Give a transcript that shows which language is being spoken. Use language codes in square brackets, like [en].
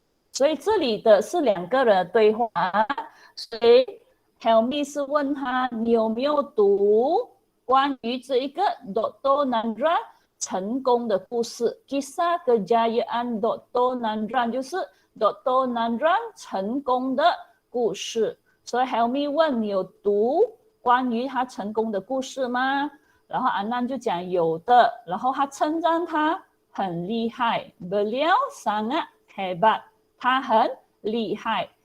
[zh] 所以这里的是两个人的对话，所以 Helmi 是问他你有没有读关于这一个 Dr. Nandran 成功的故事 [ms] Kisah Kejayaan Dr. [zh] Nandran 就是 Dr. Nandran 成功的故事。所以 Helmi 问你有读关于他成功的故事吗？然后安南就讲有的，然后他称赞他很厉害 [ms] Beliau sangat hebat [zh] 他很厉害。